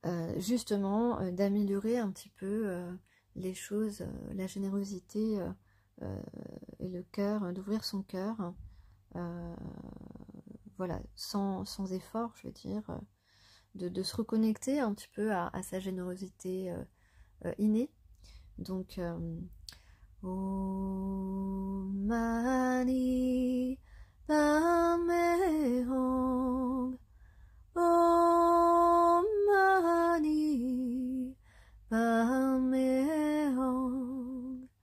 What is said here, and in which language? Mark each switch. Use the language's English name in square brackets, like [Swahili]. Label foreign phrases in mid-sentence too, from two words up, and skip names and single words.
[French] justement d'améliorer un petit peu les choses, la générosité et le cœur, d'ouvrir son cœur, voilà, sans effort, je veux dire, de se reconnecter un petit peu à sa générosité innée. Donc, [Sanskrit] Om Mani Padme Hum, Om Mani Padme Hum,